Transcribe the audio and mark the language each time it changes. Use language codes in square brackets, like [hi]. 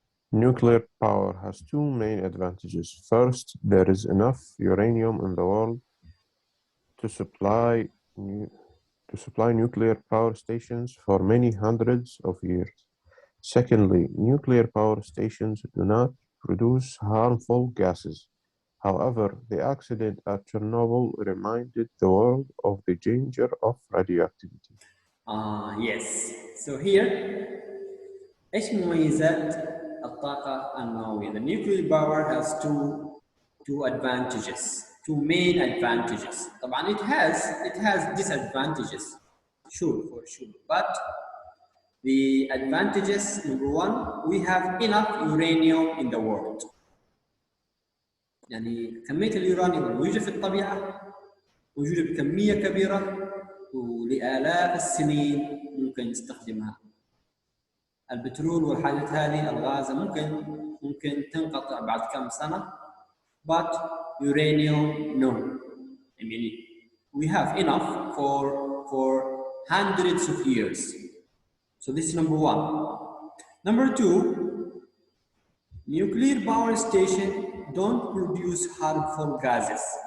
[en] Nuclear power has two main advantages. First, there is enough uranium in the world to supply nuclear power stations for many hundreds of years. Secondly, nuclear power stations do not produce harmful gases. However, the accident at Chernobyl reminded the world of the danger of radioactivity. Yes. So here, [ar] إيش مميزات الطاقة النووية? [en] The nuclear power has two advantages, two main advantages. طبعا it has disadvantages, sure, for sure. But the advantages, number one, we have enough uranium in the world. [ar] يعني كمية اليورانيوم الموجودة في الطبيعة موجودة بكمية كبيرة ولآلاف السنين ممكن نستخدمها. البترول والحاجات هذه الغاز ممكن تنقطع بعد كم سنة [en] but uranium, no. I mean, we have enough for hundreds of years. So this is number one. Number two, nuclear power station don't produce harmful gases.